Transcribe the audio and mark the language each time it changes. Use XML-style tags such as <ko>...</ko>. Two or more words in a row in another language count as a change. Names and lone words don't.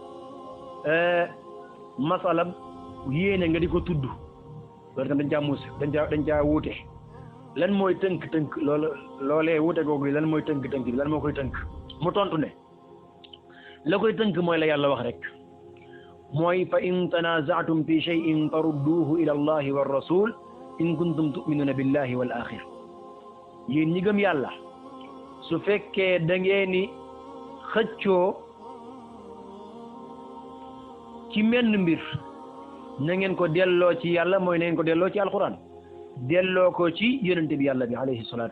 <wo>masala yéene nga di ko tudd loolu tam dañ caa wuute lan mooy tënk loolee wuute googu lan mooy tënk bi lan moo koy tënk mu tontu ne la koy tënk mooy la yàlla wax rek mooy</wo> <ar>فإن تنازعتم في شيء فردوه إلى الله والرسول إن كنتم تؤمنون بالله والآخر</ar> <wo>yéen ñi gëm yàlla su fekkee da ngeen ni xëccoo ci menn mbir na ngeen ko delloo ci yàlla mooy na ngeen ko delloo ci alquran delloo ko ci yonente bi yàlla bi</wo> <ar>عليه الصلاة</ar>